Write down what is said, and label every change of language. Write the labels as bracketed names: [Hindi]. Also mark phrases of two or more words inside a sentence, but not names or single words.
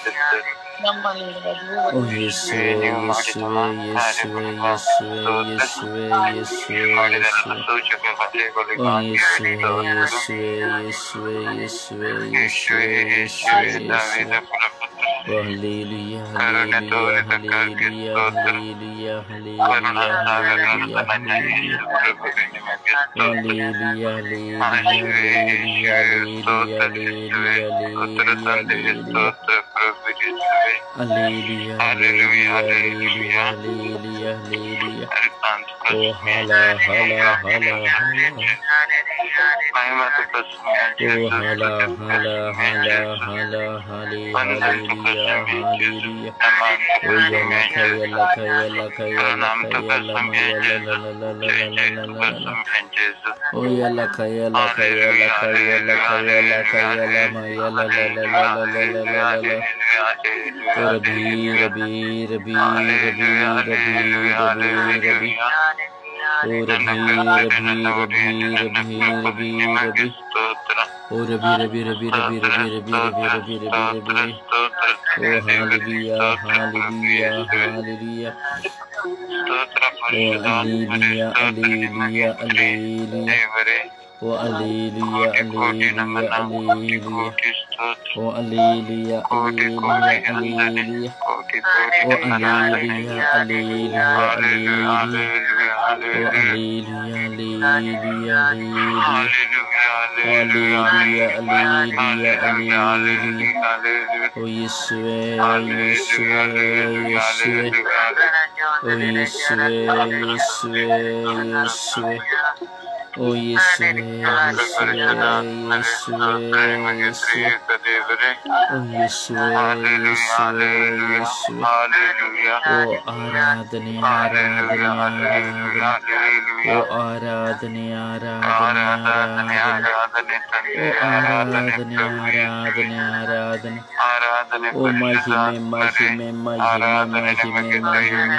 [Kannada] ಓ ಯೇಸುವೇ, ಯೇಸುವೇ, ಯೇಸುವೇ, ಯೇಸುವೇ, ಯೇಸುವೇ, ಯೇಸುವೇ, ಯೇಸುವೇ. ಓ ಯೇಸುವೇ, ಯೇಸುವೇ, ಯೇಸುವೇ, ಯೇಸುವೇ, ಯೇಸುವೇ, ಯೇಸುವೇ, ಯೇಸುವೇ. ಓ ಹಲ್ಲೇಲೂಯ, ಹಲ್ಲೇಲೂಯ, ಹಲ್ಲೇಲೂಯ, ಹಲ್ಲೇಲೂಯ, ಹಲ್ಲೇಲೂಯ, ಹಲ್ಲೇಲೂಯ, ಹಲ್ಲೇಲೂಯ. [English] Hallelujah, hallelujah, hallelujah, hallelujah, hallelujah, hallelujah, hallelujah, hallelujah, hallelujah. Oh, hala, hala, hala, hala. Oh, hala, hala, hala, hala, hallelujah, hallelujah. Oh, yalla, kayalla, kayalla, kayalla, kayalla, mayalla, la, la, la, la, la, la, la, la. Oh, yalla, kayalla, kayalla, kayalla, kayalla, kayalla, mayalla, la, la, la, la, la, la, la, la, la. Oh, Rabbi, Rabbi, Rabbi, Rabbi, Rabbi, Rabbi, Rabbi. Oh, Rabbi, Rabbi, Rabbi, Rabbi, Rabbi, Rabbi. Oh, Rabbi, Rabbi, Rabbi, Rabbi, Rabbi, Rabbi, Rabbi, Rabbi, Rabbi, Rabbi. Oh, hallelujah, hallelujah, hallelujah. Oh, hallelujah, hallelujah, hallelujah. Oh, hallelujah, hallelujah, hallelujah. Oh, hallelujah, hallelujah, hallelujah. Oh, hallelujah, hallelujah, hallelujah. Oh, hallelujah, hallelujah, hallelujah. Alleluia, alleluia, alleluia. Oh Yeshua, Yeshua, Yeshua. Oh Yeshua, Yeshua, Yeshua. Oh Yeshua, Yeshua, Yeshua, Yeshua. Oh Yeshua, Yeshua, Yeshua. [Kannada] Oh ಆರಾಧನೆ ಆರಾಧನೆ ಆರಾಧನೆ. Oh ಆರಾಧನೆ ಆರಾಧನೆ ಆರಾಧನೆ. Oh ಆರಾಧನೆ ಆರಾಧನೆ ಆರಾಧನೆ. Oh ಮಹಿಮೆ ಮಹಿಮೆ ಮಹಿಮೆ ಮಹಿಮೆ ಮಹಿಮೆ.